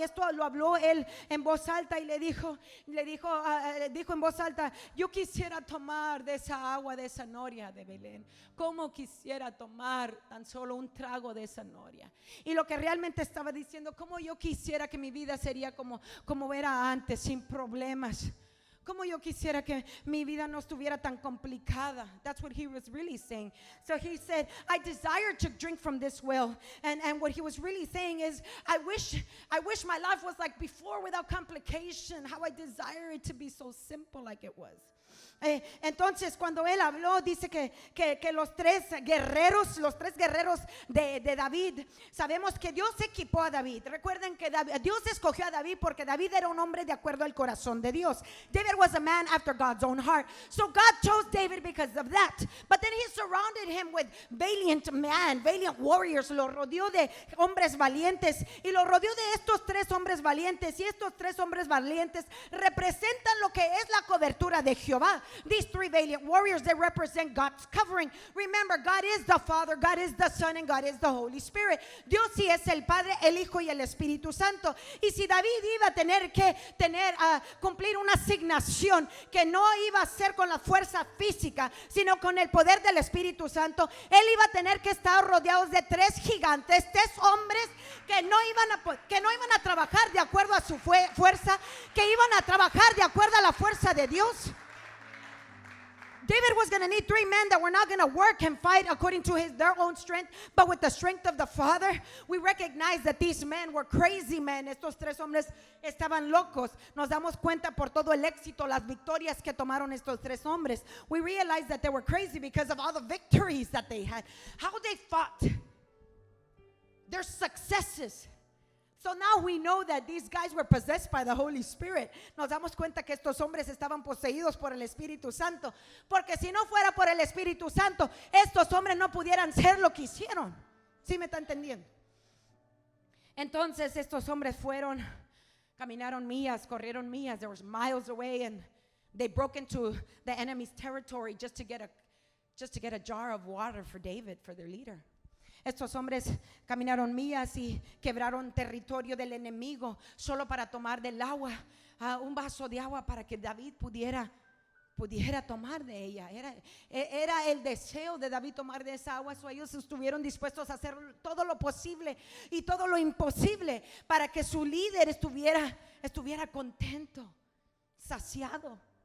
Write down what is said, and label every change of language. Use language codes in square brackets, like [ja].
[es] Y esto lo habló él en voz alta y dijo en voz alta, yo quisiera tomar de esa agua de esa noria de Belén, como quisiera tomar tan solo un trago de esa noria. Y lo que realmente estaba diciendo, como yo quisiera que mi vida sería como era antes, sin problemas. Como yo quisiera que mi vida no estuviera tan complicada. [en] That's what he was really saying. So he said, I desire to drink from this well. And what he was really saying is, I wish my life was like before, without complication. How I desire it to be so simple like it was. [es] Entonces cuando él habló, dice que los tres guerreros de David, sabemos que Dios equipó a David. Recuerden que Dios escogió a David porque David era un hombre de acuerdo al corazón de Dios. [en] David was a man after God's own heart. So God chose David because of that. But then he surrounded him with valiant warriors. [es] Lo rodeó de hombres valientes y lo rodeó de estos 3 hombres valientes. Y estos 3 hombres valientes representan lo que es la cobertura de Jehová. [en] These 3 valiant warriors, they represent God's covering. Remember, God is the Father, God is the Son, and God is the Holy Spirit. [es] Dios sí es el Padre, el Hijo y el Espíritu Santo. Y si David iba a tener que cumplir una asignación que no iba a ser con la fuerza física, sino con el poder del Espíritu Santo, él iba a tener que estar rodeado de 3 gigantes, 3 hombres que no iban a trabajar de acuerdo a su fuerza, que iban a trabajar de acuerdo a la fuerza de Dios. [en] David was going to need 3 men that were not going to work and fight according to their own strength, but with the strength of the Father. We recognize that these men were crazy men. [es] Estos 3 hombres estaban locos. Nos damos cuenta por todo el éxito, las victorias que tomaron estos 3 hombres. [en] We realize that they were crazy because of all the victories that they had, how they fought, their successes. So now we know that these guys were possessed by the Holy Spirit. [es] Nos damos cuenta que estos hombres estaban poseídos por el Espíritu Santo, porque si no fuera por el Espíritu Santo, estos hombres no pudieran ser lo que hicieron. ¿Sí me está entendiendo? Entonces estos hombres fueron, caminaron millas, corrieron millas. [en] They were miles away, and they broke into the enemy's territory just to get a jar of water for David, for their leader. [es] Estos hombres caminaron millas y quebraron territorio del enemigo solo para tomar del agua, un vaso de agua para que David pudiera tomar de ella. Era el deseo de David tomar de esa agua. So ellos estuvieron dispuestos a hacer todo lo posible y todo lo imposible para que su líder estuviera contento, saciado.